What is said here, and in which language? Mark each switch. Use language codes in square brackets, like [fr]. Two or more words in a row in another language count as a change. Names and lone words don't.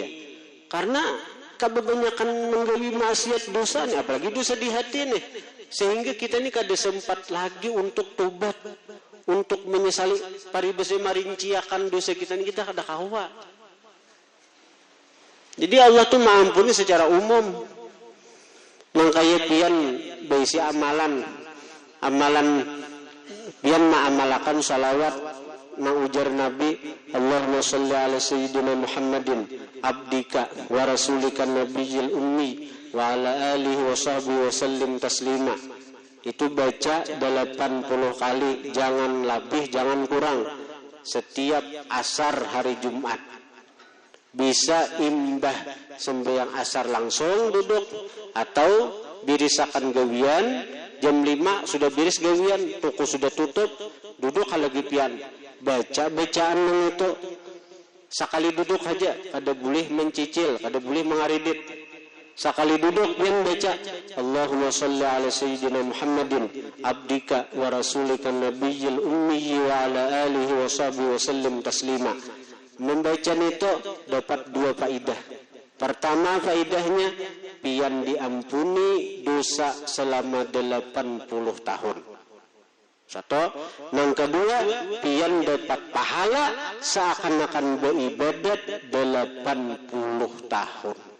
[bjn] Karena kebanyakan menggawi maksiat dosa nih, apalagi dosa di hati nih, sehingga kita ini kada sempat lagi untuk tobat, untuk menyesali paribase marinciakan dosa kita ini, kita kada kawa. Jadi Allah tuh mengampuni secara umum. Mangkaya pian baisi amalan pian ma'amalakan salawat na ujar Nabi [ar] اللهم صل على سيدنا محمد عبدك ورسولك النبي الأمي وعلى آله وصحبه وسلم تسليما. [bjn] Itu baca 80 kali, jangan lebih, jangan kurang, setiap asar hari Jumat. Bisa imbah sembahyang asar langsung duduk, atau birisakan gawian jam 5 sudah biris gawian, toko sudah tutup, duduk lagi pian baca bacaan itu sekali duduk aja, kada boleh mencicil, kada boleh mengaridit. Sekali duduk pian baca [ar] اللهم صل على سيدنا محمد عبدك ورسولك النبي الأمي وعلى آله وصحبه وسلم تسليما. [bjn] Membaca itu dapat 2 faedah. Pertama faedahnya pian diampuni dosa selama 80 tahun. Satu, yang kedua pian dapat pahala seakan-akan beribadat 80 tahun.